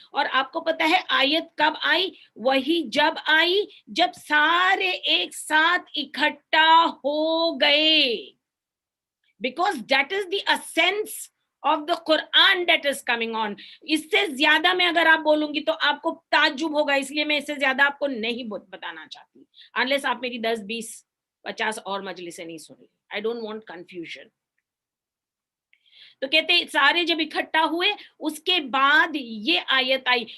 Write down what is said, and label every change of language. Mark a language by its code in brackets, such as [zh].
[ur] اور آپ کو پتا ہے آیت کب آئی؟ وہی جب آئی جب سارے ایک ساتھ اکٹھا ہو گئے. [en] Because that is the essence of the Quran that is coming on. [ur] اس سے زیادہ میں اگر آپ بولوں گی تو آپ کو تعجب ہوگا, اس لیے میں اس سے زیادہ آپ کو نہیں بتانا چاہتی, unless آپ میری 10 20 50 اور مجلسیں نہیں سن لی. [en] I don't want confusion. [ur] تو کہتے سارے جب اکٹھا ہوئے اس کے بعد یہ آیت آئی.